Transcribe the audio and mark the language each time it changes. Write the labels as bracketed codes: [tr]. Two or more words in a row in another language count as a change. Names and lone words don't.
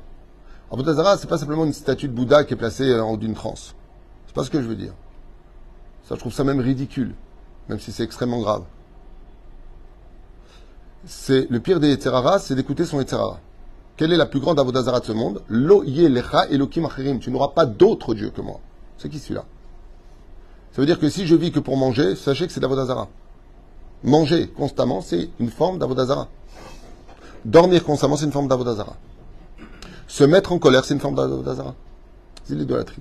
[he] עבודה זרה, [fr] c'est pas simplement une statue de Bouddha qui est placée en haut d'une transe. C'est pas ce que je veux dire. Ça, je trouve ça même ridicule, même si c'est extrêmement grave. C'est le pire des Yetzerara, c'est d'écouter son Yetzerara. Quelle est la plus grande [he] עבודה זרה [fr] de ce monde? [he] לא יהיה לך אלהים אחרים. [fr] Tu n'auras pas d'autre Dieu que moi. C'est qui celui-là? Ça veut dire que si je vis que pour manger, sachez que c'est d' [he] עבודה זרה. [fr] Manger constamment, c'est une forme d' [he] עבודה זרה. [fr] Dormir constamment, c'est une forme d' [he] עבודה זרה. [fr] Se mettre en colère, c'est une forme d' [he] עבודה זרה. [fr] C'est l'idolâtrie.